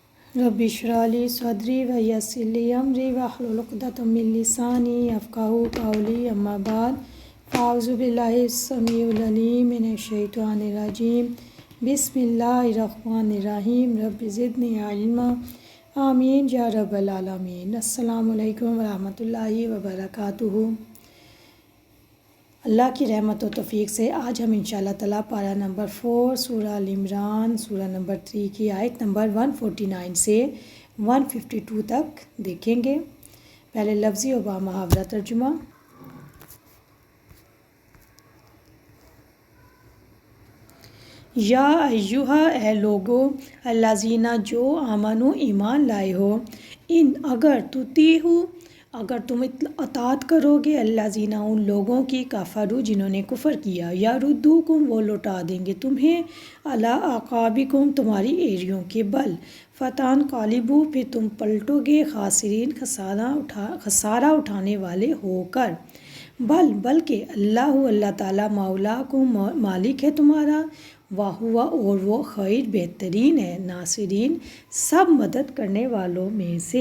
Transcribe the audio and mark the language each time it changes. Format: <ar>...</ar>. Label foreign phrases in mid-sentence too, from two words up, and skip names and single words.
<ar>رب اشرح لي صدري ويسر لي أمري واحلل عقدة من لساني يفقهوا قولي أما بعد فأعوذ بالله السميع العليم من الشيطان الرجيم بسم الله الرحمن الرحيم رب زدني علما آمين يا رب العالمين. السلام عليكم ورحمة الله وبركاته.</ar> <hi>अल्लाह की रहमत व तौफ़ीक़ से आज हम</hi> <ar>إن شاء الله تعالى</ar> <hi>पारा नंबर 4 सूरह अल इमरान सूरह नंबर 3 की आयत नंबर 149 से 152 तक देखेंगे। पहले लफ्ज़ी व बामुहावरा तर्जुमा।</hi> <ar>يا أيها</ar> <hi>ए लोगो अल्लाज़ीना जो आमनु ईमान लाए हो, इन अगर तुम अतात करोगे अल्लाज़ीना उन लोगों की काफ़रू जिन्होंने कुफ़र किया,</hi> <ar>يردوكم</ar> <hi>वो लौटा देंगे तुम्हें</hi> <ar>على أعقابكم</ar> <hi>तुम्हारी एड़ियों के बल,</hi> <ar>فتنقلبوا</ar> <hi>फिर तुम पलटोगे खासिरीन खसारा उठाने वाले होकर, बल्कि अल्लाह ताला मौलाकुम मालिक है तुम्हारा, वाहुवा और वो खैर बेहतरीन है नासिरीन सब मदद करने वालों में से।</hi>